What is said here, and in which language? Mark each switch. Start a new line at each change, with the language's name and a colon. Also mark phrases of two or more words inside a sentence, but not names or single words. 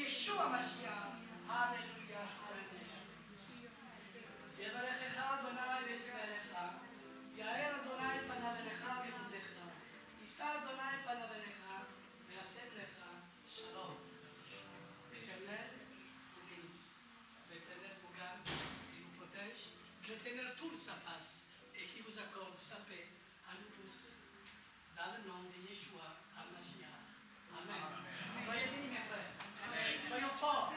Hebrew: ישוע משיח. Alléluia. יברכך אדוני וישמרך, יאר אדוני פניו אליך ויחונך, יישא אדוני פניו אליך ויעשה לך שלום.
French: L'Éternel vous bénisse. L'Éternel vous garde et vous protège. Que l'Éternel tourne sa face et qu'il vous accorde sa paix à nous tous. Dans le nom de
Hebrew: ישוע המשיח.
French: Amen. Soyez bénis mes frères. Soyons forts.